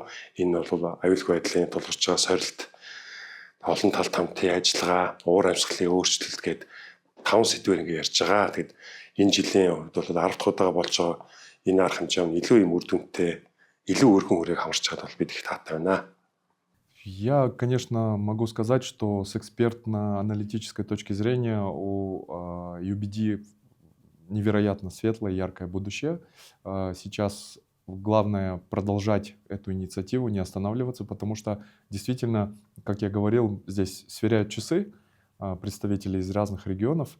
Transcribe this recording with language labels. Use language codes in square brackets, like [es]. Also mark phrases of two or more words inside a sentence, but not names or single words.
[mn] Энэ бол аюулгүй байдлын тулгарч байгаа сорилт, олон талт хамтын ажиллагаа, уур амьсгалын өөрчлөлт гэдэг 5 сэдвээр ингэ ярьж байгаа. Тэгэд энэ жилийн хувьд бол 10 дахь удаа болж байгаа энэ арга хэмжээ нь илүү юм үр дүнтэй, илүү өргөн хүрээг хамарч чадвал бид их таатай байна. [ru] Я, конечно, могу сказать, что с экспертно-аналитической точки зрения у UBD невероятно светлое, яркое будущее. Сейчас главное продолжать эту инициативу, не останавливаться, потому что действительно, как я говорил, здесь сверяют часы представители из разных регионов.